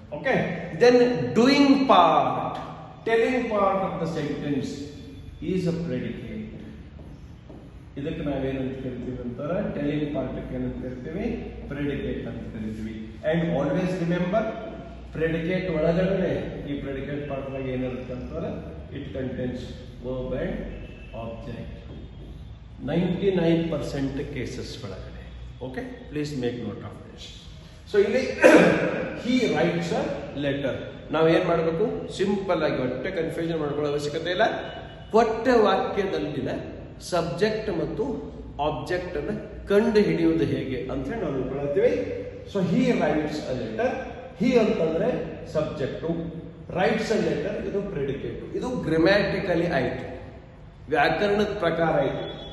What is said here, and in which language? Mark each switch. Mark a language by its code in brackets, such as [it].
[en] Okay, then doing part, telling part of the sentence is a predicate. [kn] ಇದಕ್ಕೆ ನಾವೇನಂತ ಕರಿತೀವಿ ಅಂತಾರೆ? ಟೆಲಿಂಗ್ ಪಾರ್ಟ್ ಏನಂತ ಕರಿತೀವಿ? ಪ್ರೆಡಿಕೇಟ್ ಅಂತ ಕರಿತೀವಿ. [en] and always remember, [kn] ಪ್ರೆಡಿಕೇಟ್ ಒಳಗಡೆ ಈ ಪ್ರೆಡಿಕೇಟ್ ಪಾರ್ಟ್ನಾಗ ಏನಿರುತ್ತೆ ಅಂತಾರೆ? [en] It contains verb and object. [kn] 99% cases ಒಳಗಡೆ. [en] Okay, please make note of this. So ಇಲ್ಲಿ he writes a letter. [kn] ನಾವೇನ್ ಮಾಡಬೇಕು? ಸಿಂಪಲ್ ಆಗಿ ಒಟ್ಟೆ ಕನ್ಫ್ಯೂಷನ್ ಮಾಡ್ಕೊಳ್ಳೋ ಅವಶ್ಯಕತೆ ಇಲ್ಲ. ಕೊಟ್ಟ ವಾಕ್ಯದಲ್ಲಿನ ಸಬ್ಜೆಕ್ಟ್ ಮತ್ತು ಆಬ್ಜೆಕ್ಟ್ ಅನ್ನು ಕಂಡು ಹಿಡಿಯುವುದು ಹೇಗೆ ಅಂತ ಹೇಳಿ ನಾವು ತಿಳ್ಕೊಳ್ತೀವಿ. So [en] he writes a letter. [kn] he ಅಂತಂದ್ರೆ ಸಬ್ಜೆಕ್ಟು, [en] writes a letter, [kn] ಇದು ಪ್ರೆಡಿಕೇಟ್. ಇದು ಗ್ರಾಮ್ಯಾಟಿಕಲಿ ಆಯ್ತು, ವ್ಯಾಕರಣದ ಪ್ರಕಾರ ಆಯ್ತು.